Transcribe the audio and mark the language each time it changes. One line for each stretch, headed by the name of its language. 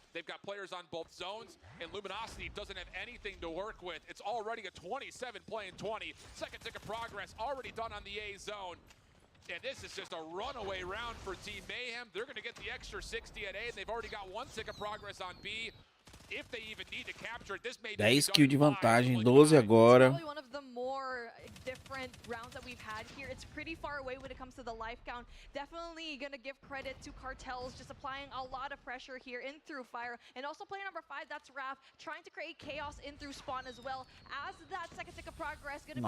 English: They've got players on both zones, and Luminosity doesn't have anything to work with. It's already a 27 playing 20. Second tick of progress already done on the A zone. And this is just a runaway round for Team Mayhem. They're going to get the extra 60 at A, and they've already got one tick of progress on B. If they even need to capture it, this may
Portuguese: 10 kills de vantagem, 12 agora.
English: Probably one of the more different rounds that we've had here. It's pretty far away when it comes to the life count. Definitely gonna give credit to Cartels, just applying a lot of pressure here in through fire. And also player number 5, that's Raph, trying to create chaos in through spawn as well. As that second tick of progress gonna be